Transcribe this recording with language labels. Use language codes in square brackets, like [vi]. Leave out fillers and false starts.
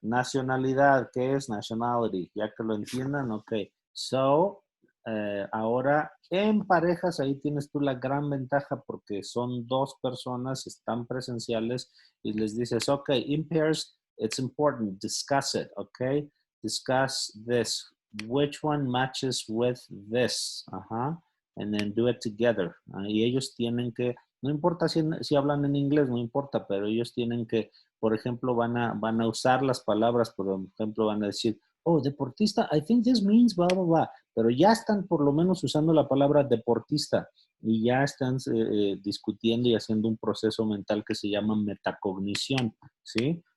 [es] Nacionalidad, ¿qué es nationality? Ya que lo entiendan, ok. So, ahora en parejas, ahí tienes tú la gran ventaja porque son dos personas, están presenciales y les dices, ok, [en] in pairs, it's important, discuss it, [es] ok. [en] Discuss this. Which one matches with this? Ajá. And then do it together. [es] Y ellos tienen que, no importa si hablan en inglés, no importa, pero ellos tienen que, por ejemplo, van a usar las palabras, por ejemplo, van a decir, oh, deportista, [en] I think this means blah, blah, blah. [es] Pero ya están por lo menos usando la palabra deportista y ya están discutiendo y haciendo un proceso mental que se llama metacognición, ¿sí?